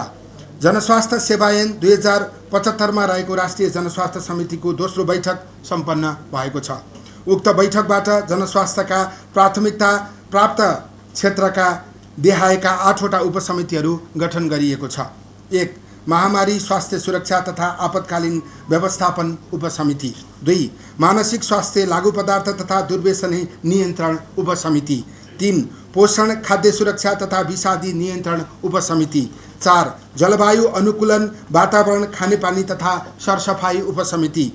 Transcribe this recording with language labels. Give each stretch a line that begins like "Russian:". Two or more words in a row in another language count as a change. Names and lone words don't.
Nepali: जनस्वास्थ्य सेवा ऐन 2075 मा रहेको राष्ट्रिय जनस्वास्थ्य समितिको दोस्रो बैठक सम्पन्न भएको छ। उक्त बैठकबाट जनस्वास्थ्यका प्राथमिकता प्राप्त क्षेत्रका देहाएका 8 वटा उपसमितिहरू गठन गरिएको छ। 1, महामारी स्वास्थ्य सुरक्षा तथा आपतकालीन व्यवस्थापन उपसमिति। 2, मानसिक स्वास्थ्य लागू पदार्थ तथा दुर्व्यसनी नियन्त्रण उपसमिति। 3, पोषण खाद्य सुरक्षा तथा विषादी नियन्त्रण उपसमिति। 4, जलवायु अनुकूलन वातावरण खानेपानी तथा सरसफाई उपसमिति।